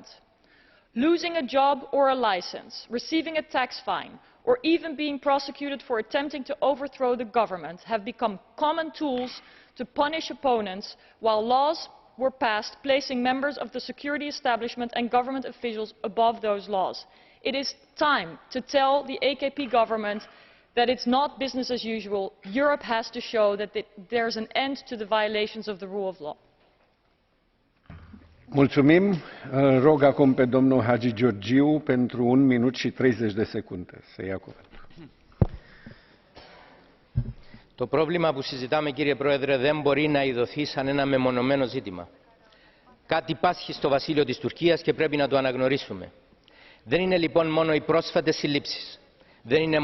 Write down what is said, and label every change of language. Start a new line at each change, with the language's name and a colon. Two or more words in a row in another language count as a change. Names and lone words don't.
English: Losing a job or a license, receiving a tax fine, or even being prosecuted for attempting to overthrow the government have become common tools to punish opponents, while laws were passed placing members of the security establishment and government officials above those laws. It is time to tell the AKP government that it's not business as usual. Europe has to show that there's an end to the violations of the rule of law.
Romanian: Mulțumim. Rog acum pe domnul Hagi Georgiu pentru 1 minut și 30 de secunde să ia cuvântul.
Greek: Το πρόβλημα που συζητάμε, κύριε Πρόεδρε, δεν μπορεί να ειδωθεί σαν ένα μεμονωμένο ζήτημα. Κάτι πάσχει στο βασίλειο της Τουρκίας και πρέπει να το αναγνωρίσουμε. Δεν είναι λοιπόν μόνο οι πρόσφατες συλλήψεις. Δεν είναι